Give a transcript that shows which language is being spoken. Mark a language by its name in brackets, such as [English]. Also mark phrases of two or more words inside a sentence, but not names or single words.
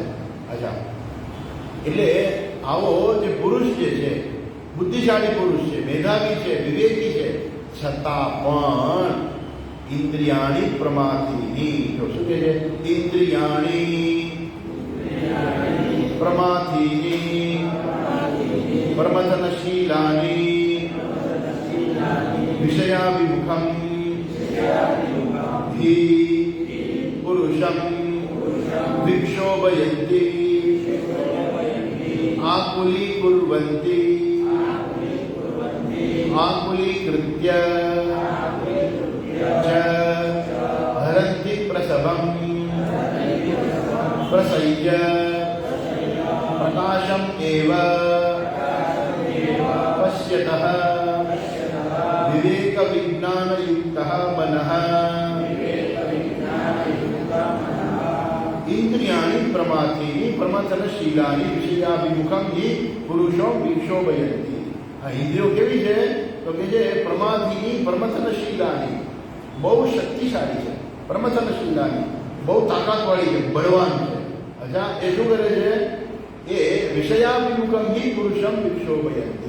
[Gujarati] અચ્છા, એટલે આવો જે પુરુષ જે છે, બુદ્ધિશાળી પુરુષ છે, મેધાવી છે, વિવેકી છે, છતાં પણ [Sanskrit] ઇન્દ્રિયાણી પ્રમાથિની. [Gujarati] તો શું કહે છે? [Sanskrit] ઇન્દ્રિયાણી પ્રમાથિની પ્રમથનશીલાની વિષયાભિમુખમ हि पुरुषं विक्षोभयन्ति आकुलीकुर्वन्ति आकुलीकृत्य च हरन्ति प्रसवं प्रसह्य प्रकाशम् एव पश्यतः विवेकविज्ञानयुक्तः मनः इंद्रियाणि प्रमाथीनि प्रमथनशीलानि विषयाभिमुखं हि पुरुषो विक्षोभयन्ति। [Gujarati] આ ઇન્દ્રિયો કેવી છે તો કે જે [Sanskrit] પ્રમાથીની પ્રમથનશીલાની [Gujarati] બહુ શક્તિશાળી છે, પ્રમથનશીલાની બહુ તાકાતવાળી છે, બળવાન છે. અચ્છા, એ શું કરે છે? એ [Sanskrit] વિષયાભિમુખમ હિ પુરુષમ વિક્ષોભયંતિ.